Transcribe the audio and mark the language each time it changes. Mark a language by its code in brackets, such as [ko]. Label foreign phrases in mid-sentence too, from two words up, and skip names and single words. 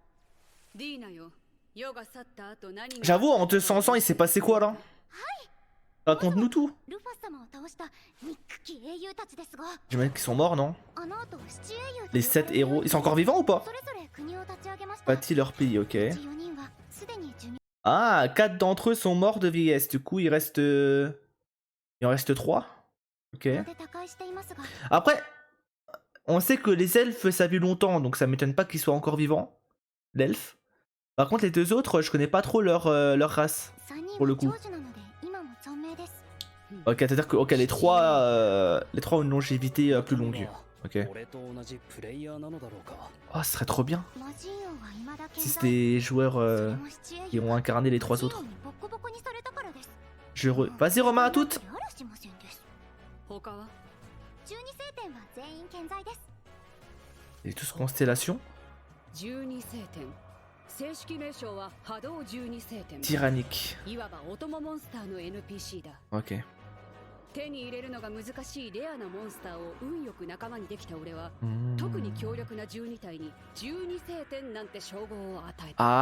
[fr] J'avoue, en 200 ans, il s'est passé quoi là? Raconte-nous tout. [ja] ルファ様を倒した憎き英雄たちですが、 [fr] J'imagine qu'ils sont morts, non? [ja] あの後七英雄と [fr] Les 7 héros. Ils sont encore vivants ou pas? [ja] それぞれ国を立ち上げました。 [fr] Bâti leur pays, ok. [ja] 4人はすでに寿命 [fr] Ah, 4 d'entre eux sont morts de vieillesse. Du coup, il reste. Il en reste 3. Ok. [ja] で他界していますが、 [fr] Après, on sait que les elfes, ça vit longtemps, donc ça m'étonne pas qu'ils soient encore vivants. L'elfe. Par contre, les deux autres, je connais pas trop leur race. [ja] 3人 [fr] pour le [ja] は [fr] coup. [ja] 長寿なので今も存命です。 [fr] Ok, c'est-à-dire que ok, les trois ont une longévité plus longue. Ok. [ja] 俺と同じプレイヤーなのだろうか。 [fr] Oh, ce serait trop bien [ja] 魔人王は未だ [fr] si [ja] 健在。 [fr] c'était des joueurs [ja] それも七英 [fr] qui [ja] 雄 [fr] ont incarné les 3 [ja] 七 [fr] autres. [ja] 王にボコボコにされたからです。 [fr] Vas-y, Romain, à toutes! [ja] あらしませんです。他は 12星天は全員健在です。 [fr] Et tous constellation. [ja] 12 星天正式名称は波動12星天 [fr] Tyrannique. [ja] いわばお供モンスターの NPC だ [fr] Ok. [ja] 手に入れるのが難しいレアなモンスターを運よく仲間にできた俺は Hmm. 特に強力な12体に12星天なんて称号を与えた